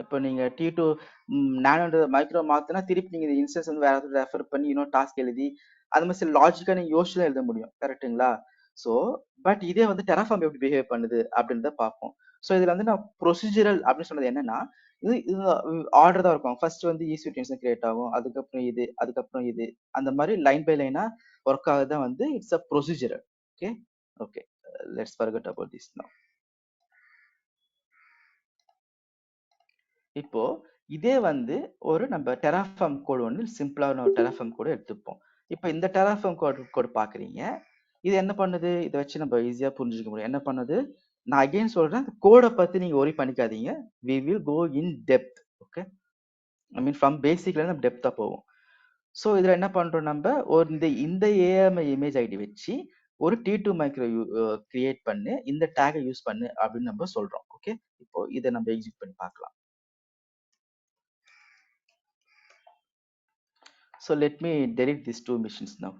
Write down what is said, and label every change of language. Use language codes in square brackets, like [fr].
[ta] இப்போ நீங்க T2 நானோன்ற micro மாத்தினா திருப்பி நீங்க இந்த இன்ஸ்டன்ஸ் வந்து வேற ஏதாவது ரெஃபர் பண்ணி இன்னொரு டாஸ்க் எழுதி அது மாதிரி சில லாஜிக்கா நீங்க யோசிச்சு தான் எழுத முடியும். கரெக்ட்டுங்களா? ஸோ பட் இதே வந்து டெராஃபார்ம் எப்படி பிஹேவ் பண்ணுது அப்படின்றத பார்ப்போம். ஸோ இதுல வந்து நான் ப்ரொசீஜரல் அப்படின்னு சொன்னது என்னன்னா, இது ஆர்டர் தான் இருக்கும். ஃபர்ஸ்ட் வந்து ஈஸ்வீட்டன்ஸ் கிரியேட் ஆகும், அதுக்கப்புறம் இது, அதுக்கப்புறம் இது, அந்த மாதிரி லைன் பை லைனா ஒர்க் ஆகுதான் வந்து it's a procedural. [en] Okay okay, let's forget about this now. [ta] இப்போ இதே வந்து ஒரு நம்ம டெராஃபார்ம் கோடு ஒன்று சிம்பிளான ஒரு டெராஃபார்ம் கோடு எடுத்துப்போம். இப்போ இந்த டெராஃபார்ம் கோடு பாக்குறீங்க. இது என்ன பண்ணுது? இதை வச்சு நம்ம ஈஸியா புரிஞ்சுக்க முடியும். என்ன பண்ணுது? நான் அகைன் சொல்றேன், கோடை பத்தி நீங்க ஒரி பண்ணிக்காதீங்க. [en] we will go in depth. [ta] Okay, I mean from பேசிக்ல நம்ம டெப்தா போவோம். ஸோ இதுல என்ன பண்றோம்? நம்ம ஒரு இந்த ஏஎம்ஐ இமேஜ் ஐடி வச்சு ஒரு T2 மைக்ரோ கிரியேட் பண்ணு, இந்த டேகை யூஸ் பண்ணு அப்படின்னு நம்ம சொல்றோம். ஓகே, இப்போ இதை நம்ம எக்ஸிக்யூட் பண்ணி பார்க்கலாம். [en] So let me delete these two machines now.